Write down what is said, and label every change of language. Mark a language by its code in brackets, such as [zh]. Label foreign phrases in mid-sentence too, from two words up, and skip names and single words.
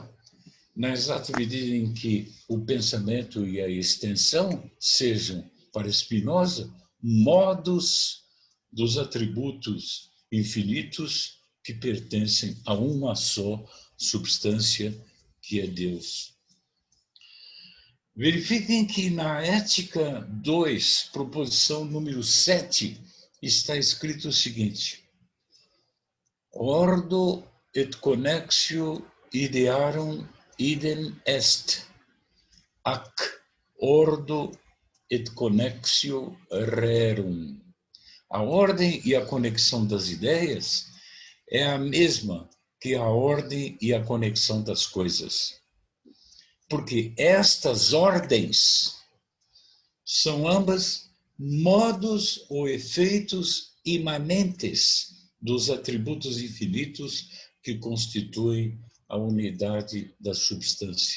[pt] Na exata medida em que o pensamento e a extensão sejam, para Spinoza, modos dos atributos infinitos que pertencem a uma só substância, que é Deus. Verifiquem que na Ética 2, proposição número 7, está escrito o seguinte: [la] Ordo et connexio idearum idem est, ac ordo et connexio rerum. [pt] A ordem e a conexão das ideias é a mesma que a ordem e a conexão das coisas. Porque estas ordens são ambas modos ou efeitos imanentes dos atributos infinitos que constituem a unidade da substância.